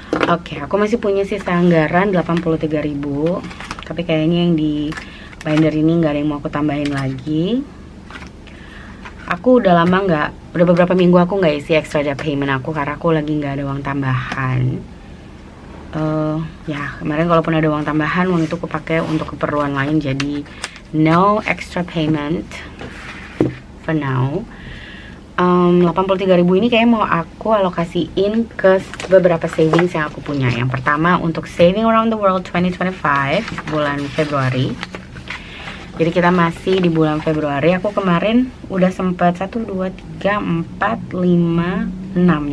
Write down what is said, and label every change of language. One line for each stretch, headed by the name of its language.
Indonesian: Oke, aku masih punya sisa anggaran 83.000. Tapi kayaknya yang di binder ini nggak ada yang mau aku tambahin lagi. Aku udah beberapa minggu aku nggak isi extra debt payment aku, karena aku lagi nggak ada uang tambahan. Ya kemarin kalaupun ada uang tambahan, uang itu aku pakai untuk keperluan lain.
English: Jadi no extra payment for now.
Indonesian: 83.000 ini kayak mau aku alokasiin ke beberapa savings yang aku punya. Yang pertama untuk Saving Around the World 2025 bulan Februari. Jadi kita masih di bulan Februari. Aku kemarin udah sempat 1, 2, 3, 4, 5, 6.